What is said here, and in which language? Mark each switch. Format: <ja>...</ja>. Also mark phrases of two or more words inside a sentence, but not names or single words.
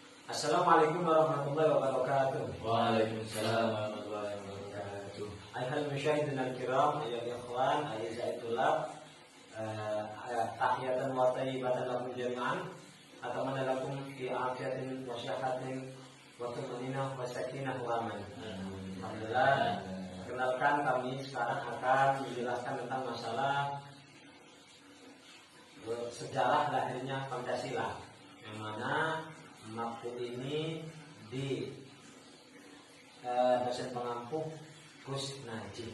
<ar>السلام عليكم ورحمة الله وبركاته. وعليكم السلام ورحمة الله وبركاته. أيها المشاهدين الكرام، أيها الإخوان، أيها الطلاب، تحية وطيبة لكم جميعا. أتمنى لكم في عافية وصحة وطمأنينة وسكينة وأمان. Alhamdulillah.</ar> <id>Perkenalkan, kami sekarang akan menjelaskan tentang masalah sejarah lahirnya Pancasila, yang mana maksud ini di dosen pengampu Gus Najib.</id>